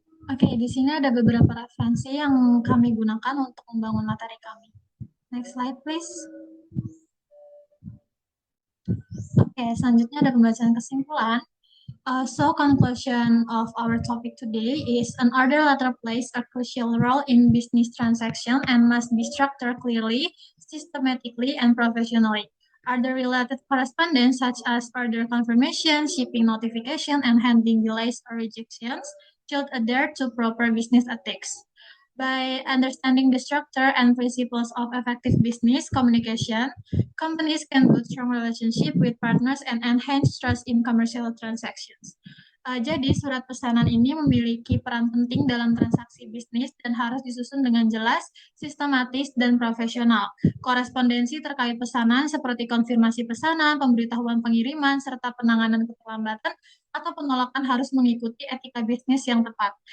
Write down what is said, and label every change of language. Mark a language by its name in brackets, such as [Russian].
[Indonesian] Oke, di sini ada beberapa referensi yang kami gunakan untuk membangun materi kami. [English] Next slide, please. [Indonesian] Oke, selanjutnya ada pembacaan kesimpulan. [English] So conclusion of our topic today is an order letter plays a crucial role in business transaction and must be structured clearly, systematically, and professionally. Order-related correspondence such as order confirmation, shipping notification, and handling delays or rejections should adhere to proper business ethics. By understanding the structure and principles of effective business communication, companies can build strong relationship with partners and enhance trust in commercial transactions. [Indonesian] Jadi surat pesanan ini memiliki peran penting dalam transaksi bisnis dan harus disusun dengan jelas, sistematis, dan profesional. Korespondensi terkait pesanan seperti konfirmasi pesanan, pemberitahuan pengiriman, serta penanganan keterlambatan atau penolakan harus mengikuti etika bisnis yang tepat.